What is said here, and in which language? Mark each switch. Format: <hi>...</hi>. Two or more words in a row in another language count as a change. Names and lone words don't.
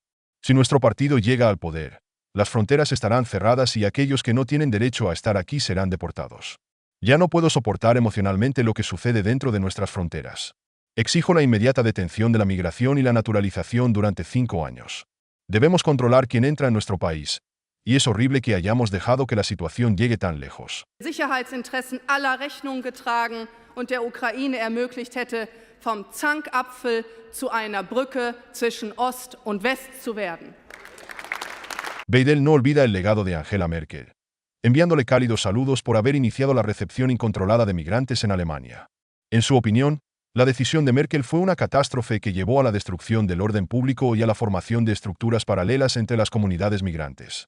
<es>Si nuestro partido llega al poder, las fronteras estarán cerradas y aquellos que no tienen derecho a estar aquí serán deportados. Ya no puedo soportar emocionalmente lo que sucede dentro de nuestras fronteras. Exijo la inmediata detención de la migración y la naturalización durante 5 años. Debemos controlar quién entra en nuestro país. Y es horrible que hayamos dejado que la situación llegue tan lejos.</es> <de>Sicherheitsinteressen aller Rechnung getragen und der Ukraine ermöglicht hätte, vom Zankapfel zu einer Brücke zwischen Ost und West zu werden.</de> <es>Weidel no olvida el legado de Angela Merkel, enviándole cálidos saludos por haber iniciado la recepción incontrolada de migrantes en Alemania. En su opinión, la decisión de Merkel fue una catástrofe que llevó a la destrucción del orden público y a la formación de estructuras paralelas entre las comunidades migrantes.</es>